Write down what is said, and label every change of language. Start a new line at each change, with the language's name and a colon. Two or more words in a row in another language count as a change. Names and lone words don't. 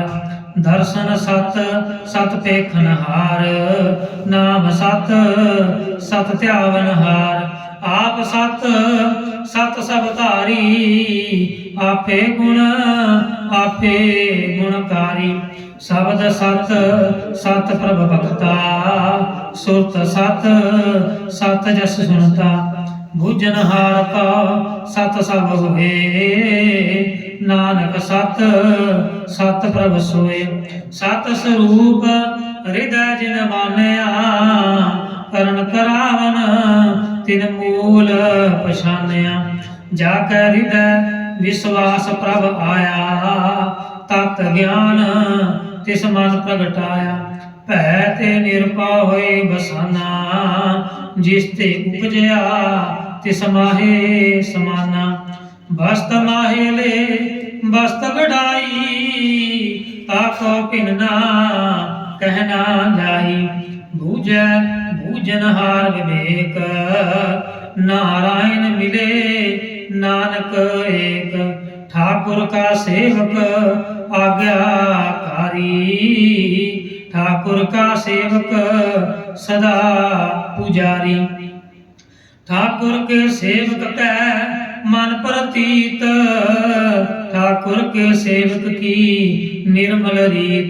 Braj: दर्शन सत सत पेखन हार, नाम सत सत ध्यावन हार। आप सत सत सब धारी, आपे गुण आपे गुणकारी। शब्द सत सत प्रभ भक्ता, सुरत सत सत जस सुनता। बुझनहार का सत सब होए, नानक सत सत प्रभ सोए। सत स्वरूप हृदय जिन मानया, करण करावन तिन मूल पछानिआ। जा कै हिरदै विश्वास प्रभ आइआ, तत गिआन तिस मन प्रगटाइआ। भै ते निरभउ होए बसाना, जिस ते उपजिआ तिस माहे समाना। बसत माहे लै बसत गड़ाई, ताको किन ना कहि ना जाई। बूझै बूझनहार विवेक, नाराइण मिले नानक एक। ठाकुर का सेवक आज्ञाकारी, ठाकुर का सेवक सदा पुजारी। ठाकुर के सेवक कै मन प्रतीत, ठाकुर के सेवक की निर्मल रीत।